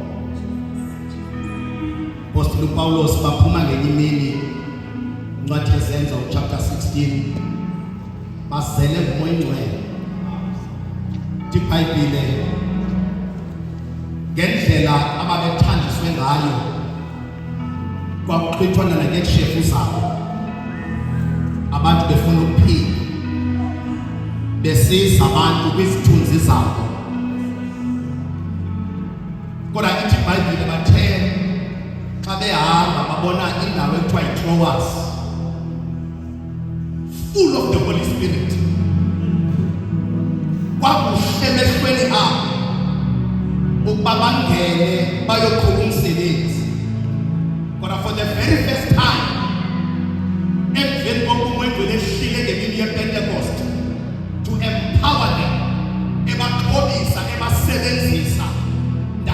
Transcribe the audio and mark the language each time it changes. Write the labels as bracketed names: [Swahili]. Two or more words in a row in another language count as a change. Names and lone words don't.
[Xhosa] Apostle Paulos baphuma ngenye imini incwadi yezenzo chapter 16 bazele ngumoya ingcwele iBhayibhile ngendlela ababethandiswe ngayo kwakuxhithwana nangeshefu zabo, abantu befuna ukuphila besiza abantu kwizithunzi zabo. Kodwa ithi iBhayibhile bathe xa behamba babona indawo ekuthiwa yiTroas, [English] full of the Holy Spirit. [Xhosa] Kwakuhle emehlweni abo ukuba bangene bayoqhuba umsebenzi. Kodwa [English] for the very first time [Xhosa] emveni kokumoya ingcwele ehlile ngemini yePentecost [English] to empower them, [Xhosa] ebaxhobisa, ebasebenzisa